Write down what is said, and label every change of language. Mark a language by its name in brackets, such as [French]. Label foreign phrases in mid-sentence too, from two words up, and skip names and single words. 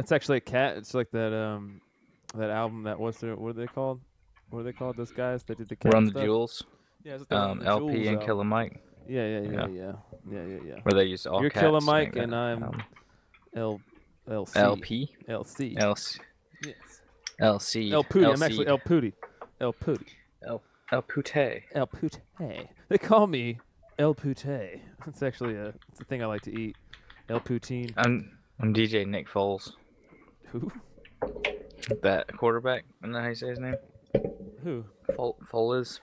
[English] It's actually a cat. It's like that that album that what are they called? What are they called? Those guys that did the cat Run the stuff? Jewels. Yeah, it's like the LP Jewels and album. Killer Mike. Yeah. Where they use all You're cats. Killer to Mike make and that I'm album. LC. LP. LC. LC. Yes. LC. El Pooty. LC. I'm actually El Pooty. El Pooty. El Pute. El Pute. They call me El Pute. It's actually it's a thing I like to eat. El Poutine. I'm DJ Nick Foles. Who? That quarterback. Isn't that how you say his name? Who? Foles.